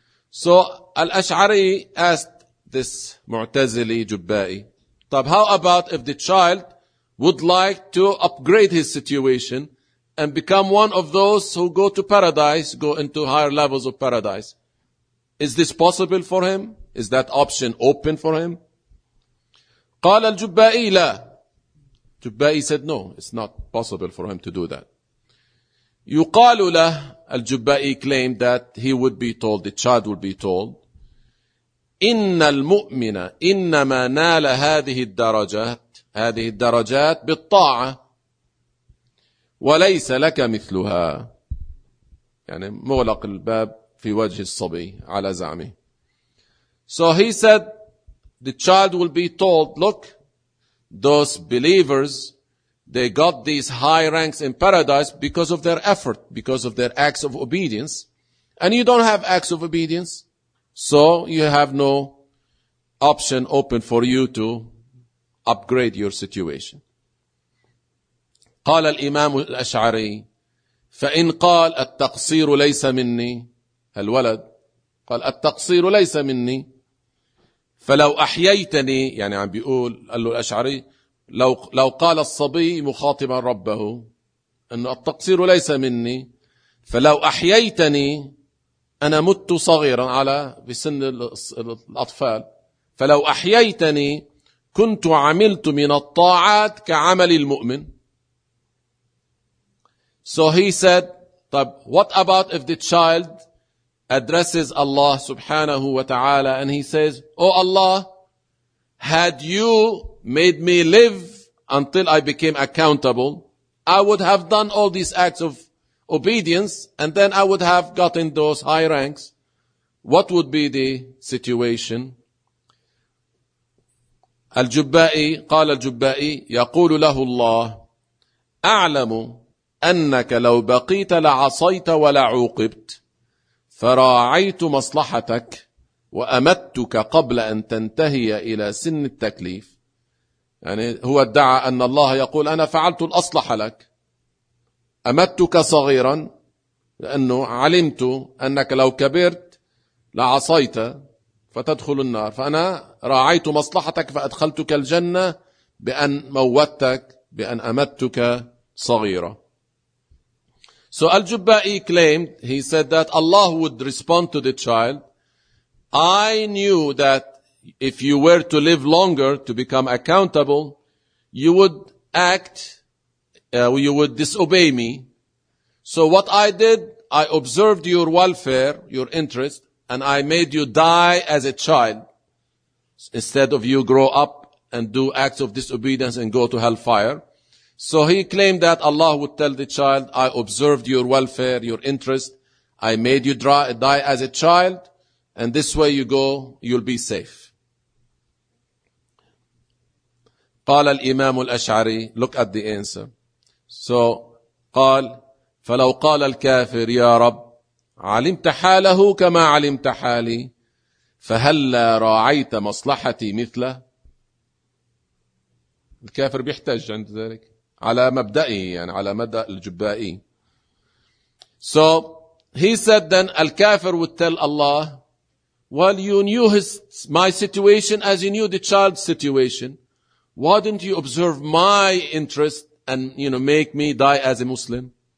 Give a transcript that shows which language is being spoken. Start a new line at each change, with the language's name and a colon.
English: So Al-Ash'ari asked this Mu'tazili Jubba'i, طب, how about if the child would like to upgrade his situation and become one of those who go to paradise, go into higher levels of paradise? Is this possible for him? Is that option open for him?
Arabic: قال الجبائي لا.
English: Jubba'i said no, it's not possible for him to do that.
Arabic: يقال له
English: الجبائي claimed that he would be told, the child would be told,
Arabic: إن المؤمن إنما نال هذه الدرجات بالطاعة وليس لك مثلها. يعني مغلق الباب في وجه الصبي على زعمه.
English: So he said, the child will be told, look, those believers, They got these high ranks in paradise because of their effort, because of their acts of obedience. And you don't have acts of obedience, so you have no option open for you to upgrade your situation.
Arabic: قال الإمام الأشعري فإن قال التقصير ليس مني الولد قال التقصير ليس مني فلو أحييتني يعني عم بيقول قال له الأشعري لو قال الصبي مخاطبا ربه أنه التقصير ليس مني فلو أحييتني أنا مت صغيرا على بسن الأطفال فلو أحييتني كنت عملت من الطاعات كعمل المؤمن
English: So he said طب what about if the child addresses Allah سبحانه وتعالى and he says Oh Allah had you made me live, until I became accountable, I would have done all these acts of obedience, and then I would have gotten those high ranks. What would be the situation?
Arabic: الجبائي قال الجبائي يقول له الله أعلم أنك لو بقيت لعصيت ولا عوقبت فراعيت مصلحتك وأمدتك قبل أن تنتهي إلى سن التكليف. يعني هو ادعى أن الله يقول أنا فعلت الأصلح لك، أمدتك صغيرا لأنه علمت أنك لو كبرت لعصيت فتدخل النار، فأنا راعيت مصلحتك فأدخلتك الجنة بأن موتك بأن أمدتك صغيرة.
English: So Al-Jubba'i claimed, he said that Allah would respond to the child, I knew that if you were to live longer to become accountable, you would act, you would disobey me. So what I did, I observed your welfare, your interest, and I made you die as a child instead of you grow up and do acts of disobedience and go to hellfire. So he claimed that Allah would tell the child, I observed your welfare, your interest. I made you die as a child. And this way you go, you'll be safe.
Arabic: قال الإمام الأشعري,
English: look at the answer.
Arabic: So, قال, فلو قال الكافر يا رب علمت حاله كما علمت حالي فهلا راعيت مصلحتي مثله. الكافر بيحتج عند ذلك على مبدئي, يعني على مدى الجبائي.
English: So he said then
Arabic: الكافر
English: would tell Allah, well, you knew his, my situation as you knew the child's situation, why didn't you observe my interest and, you know, make me die as a Muslim?